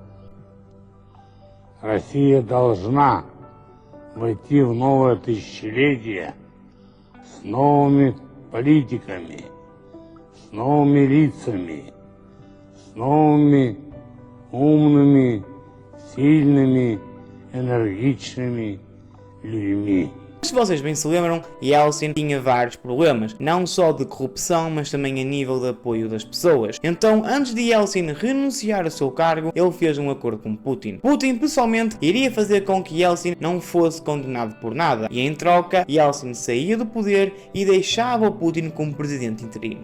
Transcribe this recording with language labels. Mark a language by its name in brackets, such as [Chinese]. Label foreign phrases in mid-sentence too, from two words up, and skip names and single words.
[Russian] Россия должна войти в новое тысячелетие с новыми политиками, с новыми лицами, с новыми умными, sильными, энергичными людьми. [Portuguese] Se vocês bem se lembram, Yeltsin tinha vários problemas, não só de corrupção, mas também a nível de apoio das pessoas. Então, antes de Yeltsin renunciar ao seu cargo, ele fez um acordo com Putin. Putin, pessoalmente, iria fazer com que Yeltsin não fosse condenado por nada, e em troca, Yeltsin saía do poder e deixava o Putin como presidente interino.